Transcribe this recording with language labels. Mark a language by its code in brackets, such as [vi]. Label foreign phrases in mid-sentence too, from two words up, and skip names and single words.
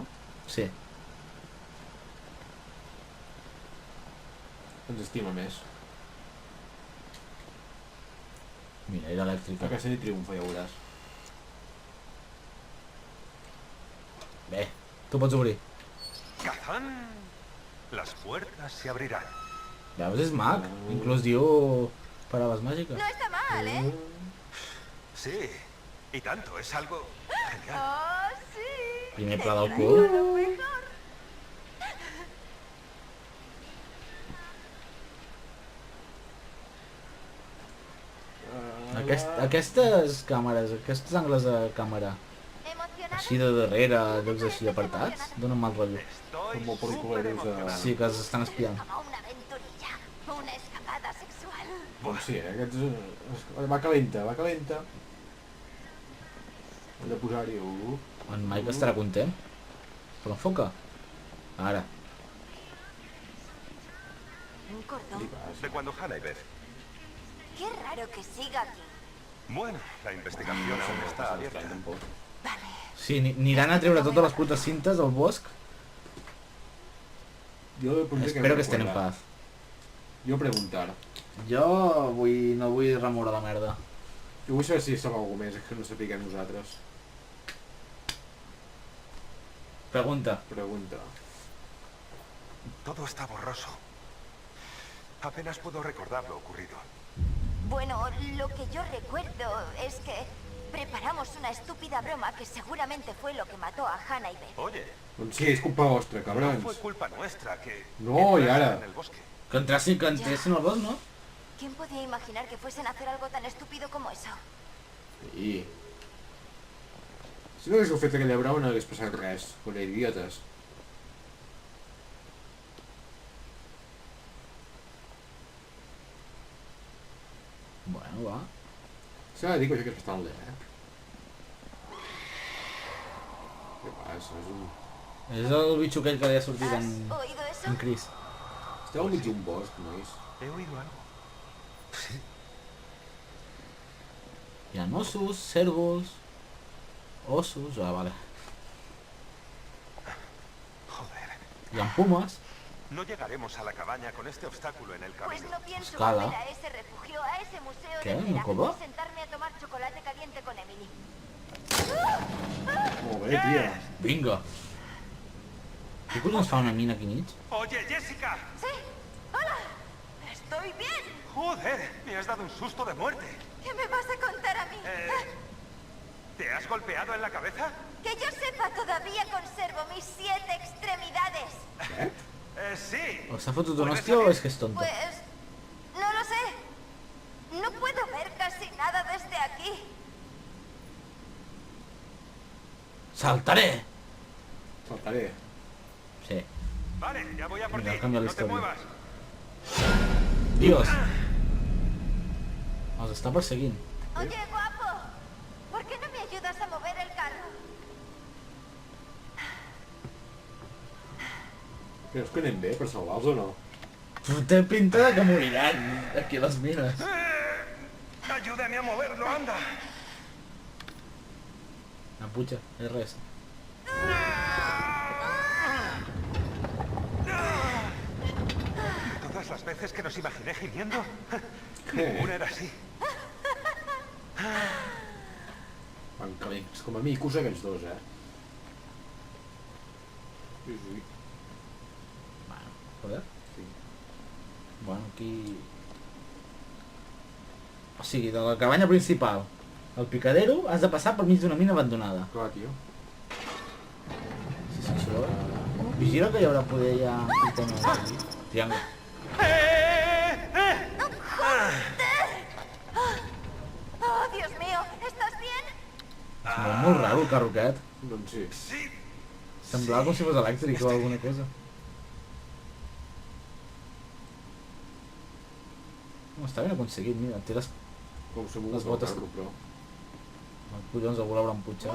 [ca] Sí. Ens estima més. Mira, era elèctrica. Aquesta li triomfa, ja veuràs. Bé, tu pots obrir. [es] ¡Kazán! Las puertas se abrirán. [ca] Veus, és mag. Inclús diu paraules màgiques. [es] No está mal, ¿eh? Sí, y tanto, es algo genial. Oh, sí. [ca] Primer pla del [es] Te [ca] cul. [es] traigo lo mejor. [ca] Aquestes càmeres, aquests angles de càmera, [es] ¿Emocionado? [ca] així de darrere, llocs així apartats, donen mal rotllo. [es] Estoy Como películas de- superemocionado. [ca] Sí, que els estan espiant. [es] Como una aventurilla. Una escapada sexual. [ca] Doncs sí, aquests... Va calenta, va calenta. Hem de posar-hi... En Mike estarà content. Però enfoca. Ara. [es] Un cordón. De cuando Hannah y Beth. Qué raro que siga aquí. Bueno, la investigación aún està abierta. [ca] Tampoc. Vale. Sí, aniran a treure totes les putes cintes al bosc. Jo pondré [es] Espero que estén en recuerda. paz. [ca] Jo preguntar. Jo no vull remoure la merda. Jo vull saber si sap algú més, és que no sapiguem nosaltres. Pregunta. Pregunta. [es] Todo está borroso. Apenas puedo recordar lo ocurrido. Bueno, lo que yo recuerdo es que preparamos una estúpida broma que seguramente fue lo que mató a Hannah y Beth. Oye, [ca] Doncs sí, és culpa vostra, [es] no [ca] cabrons. [es] fue culpa nuestra que... No, y entrasen ahora. en el bosque. [ca] Que entressin al bosc, no? [es] ¿Quién podía imaginar que fuesen a hacer algo tan estúpido como eso? Sí. [ca] Si no haguéssiu fet aquella broma no hagués passat res. Con idiotes. Bueno, va. S'ha de dir que això que és bastant lent, Què passa? És un... És el bitxo aquell que li ha sortit [es] ¿Has [ca] en [es] oído eso? Chris. [ca] Esteu al mig d'un bosc, nois. [es] He oído algo. Sí. [ca] Hi ha ossos, cérvols, ossos... [es] Ah, vale. Joder. [ca] Hi ha pumes. [es] No llegaremos a la cabaña con este obstáculo en el Pues camino. no pienso [ca] Escala. [es] volver a ese refugio, a ese museo ¿Qué? de ¿No cera, cómo? y sentarme a tomar chocolate caliente con Emily. [ca] Molt bé, tia. Vinga. Què collons fa una mina aquí mig? [es] Oye, Jessica. ¡Sí! ¡Hola! ¡Estoy bien! Joder, me has dado un susto de muerte. ¿Qué me vas a contar a mí? ¿Te has golpeado en la cabeza? Que yo sepa, todavía conservo mis 7 extremidades. [ca] Què? Sí. O s'ha fotut una hòstia o és que és tonta? [es] Pues... no lo sé. No puedo ver casi nada desde aquí. Saltaré! Saltaré. Sí. Vale, ya voy a por Mira, ti. cambia la No te historia. muevas. Dios! [ca] Els està perseguint. [es] Oye, guapo. ¿Por qué no me ayudas a mover el carro? [ca] Creus que anem bé per salvar-los o no? Té pinta de que moriran aquí a les mines. [es] Ayúdame a moverlo, anda. [ca] No, puja, és res. [es] Todas las veces que nos imaginé gimiendo, [ca] Què? [es] ninguna era así. [ca] Van calents com a micos aquests dos, Sí, sí. Bueno, joder. Sí. Bueno, aquí... O sigui, de la cabanya principal al picadero has de passar per mig d'una mina abandonada. Clar, tio. Sí, sí, això... Vigila que hi haurà poder ja... Triangle. [es] ¡Oh, Dios mío! ¿Estás bien? [ca] Sembla molt raro el carro aquest. Doncs sí. Sí. Semblava com si fos elèctric o alguna cosa. No, està ben aconseguit, mira, té les Com se m'ho Les botes- carro, però... collons algú l'hauran putxat.